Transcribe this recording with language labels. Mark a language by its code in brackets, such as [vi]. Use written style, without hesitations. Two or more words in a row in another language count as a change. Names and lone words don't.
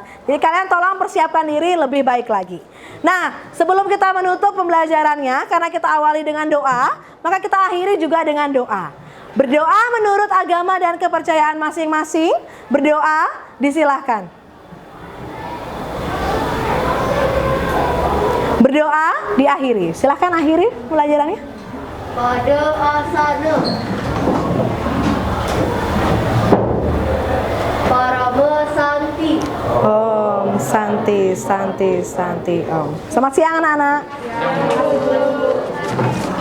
[id] Jadi kalian tolong persiapkan diri lebih baik lagi. Nah, sebelum kita menutup pembelajarannya, karena kita awali dengan doa, maka kita akhiri juga dengan doa. Berdoa menurut agama dan kepercayaan masing-masing. Berdoa, disilahkan. Berdoa diakhiri. Silahkan akhiri pembelajarannya. [sa] Pada asana Parama Santi. Om Santi, Santi, Santi, Om. [id] Selamat siang anak-anak.